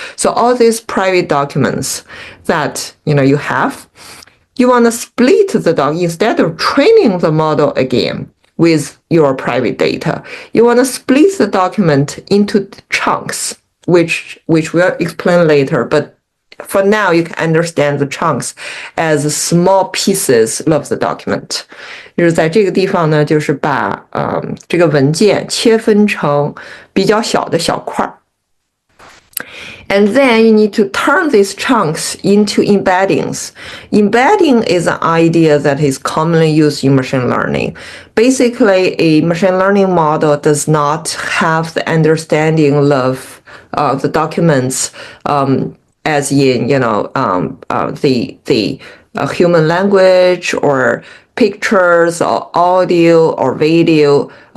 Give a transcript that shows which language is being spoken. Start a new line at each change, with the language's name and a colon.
English: So all these private documents that you have, you want to split the doc instead of training the model again with your private data. You want to split the document into chunks, which we'll explain later, but for now you can understand the chunks as small pieces of the document.
Chinese: 就是在这个地方呢，就是把这个文件切分成比较小的小块。
English: And then you need to turn these chunks into embeddings. Embedding is an idea that is commonly used in machine learning. Basically, a machine learning model does not have the understanding of the documents as in the human language or pictures or audio or video.